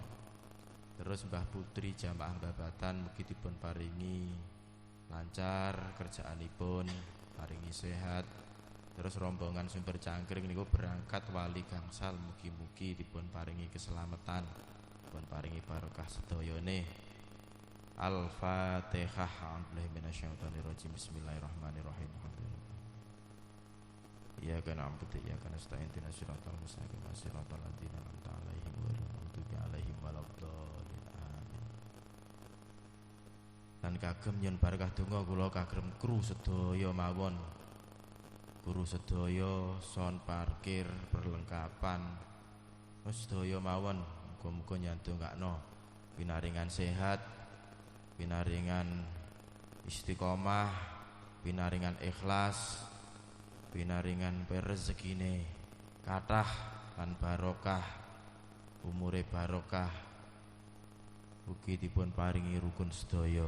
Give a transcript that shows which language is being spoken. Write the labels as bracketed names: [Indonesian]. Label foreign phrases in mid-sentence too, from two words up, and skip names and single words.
[Javanese] Terus Mbah Putri jamaah babatan mugi dipun paringi lancar kerjaanipun, paringi sehat. Terus rombongan Sumber Cangkring niku berangkat wali gangsal, mugi-mugi dipun paringi keselamatan, dipun paringi barokah sedayane. Al-Fatihah. [Arabic] أعوذ بالله من الشيطان الرجيم بسم الله الرحمن الرحيم إياك نعبد وإياك نستعين. اهدنا الصراط المستقيم صراط الذين أنعمت عليهم غير المغضوب عليهم ولا الضالين. Amin. [Javanese] Lan kagem nyun barokah donga kula kagem kru sedaya mawon. Guru sedaya, son parkir, perlengkapan, sedaya mawon muga-muga nyandongakno pinaringan sehat, pinaringan istiqomah, pinaringan ikhlas, pinaringan rezekine kathah lan barokah, umure barokah, ugi dipun paringi rukun sedaya.